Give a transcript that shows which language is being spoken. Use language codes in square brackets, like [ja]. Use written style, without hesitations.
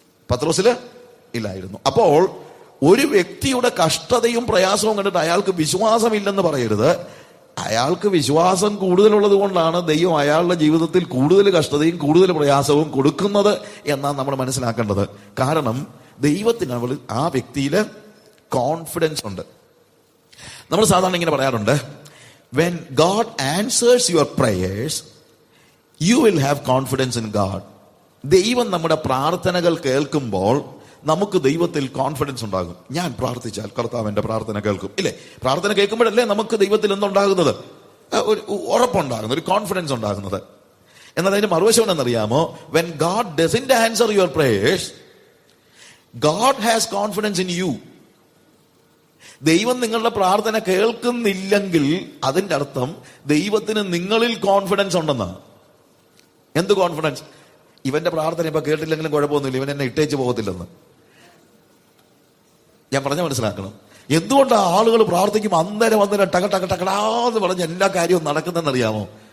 [ml] പത്രോസില് ഇല്ലായിരുന്നു. അപ്പോൾ ഒരു വ്യക്തിയുടെ കഷ്ടതയും പ്രയാസവും കണ്ടിട്ട് അയാൾക്ക് വിശ്വാസമില്ലെന്ന് പറയരുത്. അയാൾക്ക് വിശ്വാസം കൂടുതലുള്ളത് കൊണ്ടാണ് ദൈവം അയാളുടെ ജീവിതത്തിൽ കൂടുതൽ കഷ്ടതയും കൂടുതൽ പ്രയാസവും കൊടുക്കുന്നത് എന്നാണ് നമ്മൾ മനസ്സിലാക്കേണ്ടത്. കാരണം ദൈവത്തിന് ആ വ്യക്തിയില് കോൺഫിഡൻസ് ഉണ്ട്. നമ്മൾ സാധാരണ ഇങ്ങനെ പറയാറുണ്ട്, [en] when God answers your prayers, you will have confidence in God. [ml] ദൈവം നമ്മുടെ പ്രാർത്ഥനകൾ കേൾക്കുമ്പോൾ നമുക്ക് ദൈവത്തിൽ കോൺഫിഡൻസ് ഉണ്ടാകും. ഞാൻ പ്രാർത്ഥിച്ചാൽ കർത്താവ് എന്റെ പ്രാർത്ഥന കേൾക്കും, ഇല്ലേ? പ്രാർത്ഥന കേൾക്കുമ്പോഴല്ലേ നമുക്ക് ദൈവത്തിൽ എന്തുണ്ടാകുന്നത്? ഒരു ഉറപ്പുണ്ടാകുന്നത്, ഒരു കോൺഫിഡൻസ് ഉണ്ടാകുന്നത്. എന്നാൽ അതിന്റെ മറുവശം എന്നറിയാമോ? [en] when God doesn't answer your prayers, God has confidence in you. [ml] ദൈവം നിങ്ങളുടെ പ്രാർത്ഥന കേൾക്കുന്നില്ലെങ്കിൽ അതിന്റെ അർത്ഥം ദൈവത്തിന് നിങ്ങളിൽ കോൺഫിഡൻസ് ഉണ്ടെന്നാണ്. എന്ത് കോൺഫിഡൻസ്? ഇവന്റെ പ്രാർത്ഥന ഇപ്പൊ കേട്ടില്ലെങ്കിലും കുഴപ്പമൊന്നുമില്ല, ഇവൻ എന്നെ ഇട്ടേച്ച് പോകത്തില്ലെന്ന്. ഞാൻ പറഞ്ഞ മനസ്സിലാക്കണം. എന്തുകൊണ്ടാണ് ആളുകൾ പ്രാർത്ഥിക്കും അന്നേരം ടക ടക ടകടാന്ന് പറഞ്ഞ് എല്ലാ കാര്യവും നടക്കുന്നതെന്നറിയാമോ?